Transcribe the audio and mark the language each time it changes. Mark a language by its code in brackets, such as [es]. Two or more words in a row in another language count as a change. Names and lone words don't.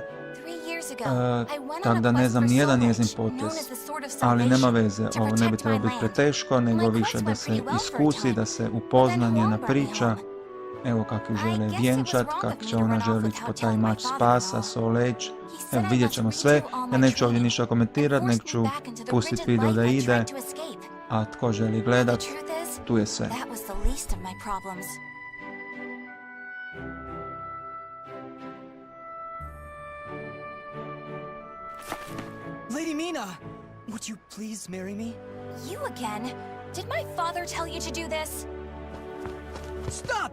[hr] Tako da ne znam nijedan njezin potez, ali nema veze, ovo ne bi trebalo biti preteško, nego više da se iskusi, da se upozna njena priča. Evo kako ju žele vjenčat, kako će ona želi ići po taj mač spasa, Soul Edge. Evo, vidjet ćemo sve. Ja neću ovdje ništa komentirati, nek ću pustiti video da ide, a tko želi gledat, tu je sve. [en] Lady Mina, would you please marry me? You again? Did my father tell you to do this? Stop!